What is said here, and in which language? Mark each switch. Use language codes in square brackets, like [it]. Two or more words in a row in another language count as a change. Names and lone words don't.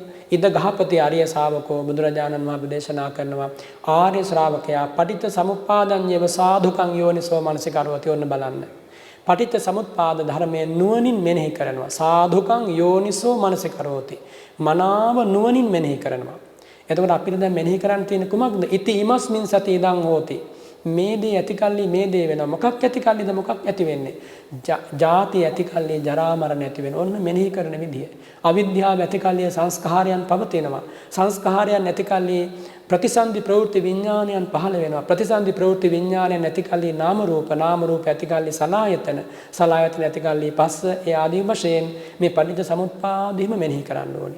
[pi] ඉද ගහපති ආර්ය ශාවකෝ [si] බුදුරජාණන් වහන්සේ දේශනා කරනවා ආර්ය ශ්‍රාවකයා [pi] පටිච්ච සමුප්පාදඤ්ඤව සාධුකං යෝනිසෝ මනසිකරවති [si] ඔන්න බලන්න. පටිච්ච සමුප්පාද ධර්මයේ නුවණින් මෙනෙහි කරනවා. [pi] සාධුකං යෝනිසෝ මනසිකරෝති. [si] මනාව නුවණින් මෙනෙහි කරනවා. එතකොට අපිට දැන් මෙනෙහි කරන්න තියෙන කුමක්ද? [pi] ඉති ඉමස්මින් සති ඉදං හෝති. [si] මේ දේ ඇතිකල්ලි මේ දේ වෙනවා. මොකක් ඇතිකල්ලිද මොකක් ඇති වෙන්නේ? ජාති ඇතිකල්ලි ජරා මරණ ඇති වෙනවා. ඔන්න මෙනෙහි කරන විදිය. අවිද්‍යාව ඇතිකල්ලි සංස්කාරයන් පවතිනවා. සංස්කාරයන් ඇතිකල්ලි ප්‍රතිසන්දි ප්‍රවෘත්ති විඥානයන් පහළ වෙනවා. ප්‍රතිසන්දි ප්‍රවෘත්ති විඥානයන් ඇතිකල්ලි නාම රූප ඇතිකල්ලි සලආයතන ඇතිකල්ලි පස්ස ඒ ආදී වශයෙන් මේ පටිච්ච සමුප්පාදෙම මෙනෙහි කරන්න ඕනේ.